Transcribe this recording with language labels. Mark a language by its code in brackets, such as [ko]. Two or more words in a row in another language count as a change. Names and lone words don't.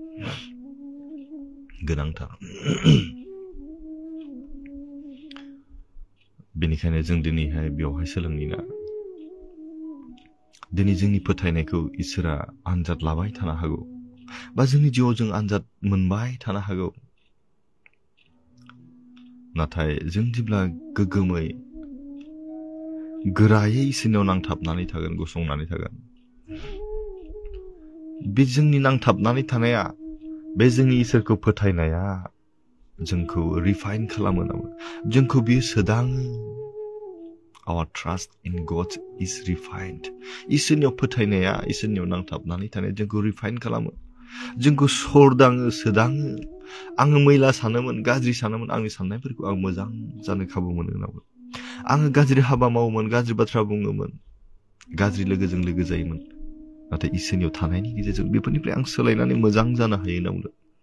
[brx] गोनांथार बेनिखायनो जों दिनैहाय बेवहाय सोलोंनिना दिनै जोंनि फोथायनायखौ इसोरा आनजाद लाबाय थानो हागौ बा जोंनि जिउआव जों आनजाद मोनबाय थानो हागौ नाथाय जों जेब्ला गोग्गोमै गोरायै इसोरनियाव नांथाबनानै थागोन गसंनानै थागोन बे जोंनि नांथाबनानै थानाया बे जोंनि इसोरखौ फोथायनाया जोंखौ रिफाइन खालामो नामा जोंखौ बियो सोदाङो [en] our trust in God is refined [brx] इसोरनियाव फोथायनाया इसोरनियाव नांथाबनानै थानाया जोंखौ रिफाइन खालामो जोंखौ सरदाङो सोदाङो आङो मैला सानोमोन गाज्रि सानोमोन आंनि साननायफोरखौ आं मोजां जानो खाबु मोनो नामा आङो गाज्रि हाबा मावोमोन गाज्रि बाथ्रा बुङोमोन गाज्रि लोगोजों लोगो जायोमोन नाथाय इसोरनियाव थानायनि गेजेरजों बेफोरनिफ्राय आं सोलायनानै मोजां जानो हायो होनना बुंदों